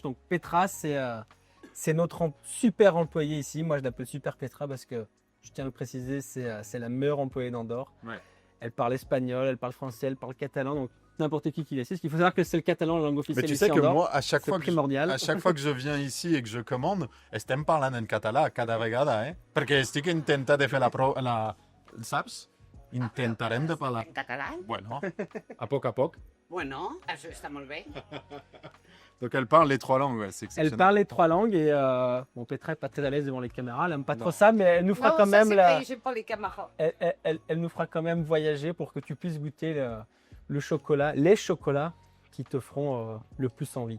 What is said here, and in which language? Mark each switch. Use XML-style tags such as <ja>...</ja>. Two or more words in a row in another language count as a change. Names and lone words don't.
<fr>Donc Petra, c'est notre super employé ici. Moi, je l'appelle Super Petra parce que, je tiens à le préciser, c'est la meilleure employée d'Andorre. Ouais. Elle parle espagnol, elle parle français, elle parle catalan, donc n'importe qui est ici. Parce qu'il faut savoir que c'est le catalan, la langue Mais officielle tu ici sais à que Andorre. moi, à chaque C'est fois primordial. que je viens ici et que je commande,</fr> <ca>estem parlant en català cada vegada, Perquè estic intentant de fer saps? Intentarem de parlar. En català? Bueno, a poc. Bueno, això està molt bé.</ca> <fr>Donc elle parle les 3 langues, ouais, c'est Elle exceptionnel. parle les 3 langues et bon, Petra n'est pas très à l'aise devant les caméras, elle n'aime pas Non. trop ça, mais elle nous fera Non, quand ça, même c'est la... vrai, j'ai pas les camarades. Elle nous fera quand même voyager pour que tu puisses goûter le chocolat, les chocolats qui te feront le plus envie.</fr>